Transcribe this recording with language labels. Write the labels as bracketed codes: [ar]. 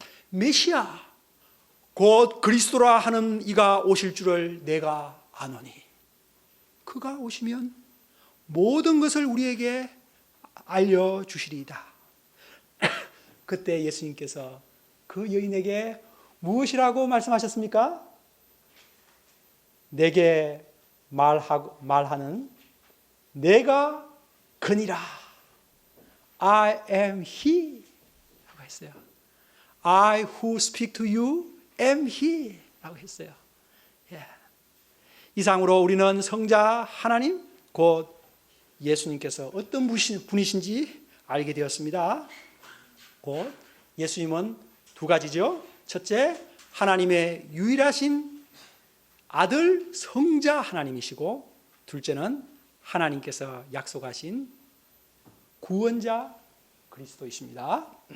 [ko] 메시아, 곧 그리스도라 하는 이가 오실 줄을 내가 아노니 그가 오시면 모든 것을 우리에게 알려주시리이다. 그때 예수님께서 그 여인에게 무엇이라고 말씀하셨습니까? 내게 말하는 내가 그니라. [en] I am he [ko] 라고 했어요. [en] I who speak to you am he 라고 했어요. [ko] 이상으로 우리는 성자 하나님 곧 예수님께서 어떤 분이신지 알게 되었습니다. 곧 예수님은 두 가지죠. 첫째, 하나님의 유일하신 아들 성자 하나님이시고, 둘째는 하나님께서 약속하신 구원자 그리스도이십니다.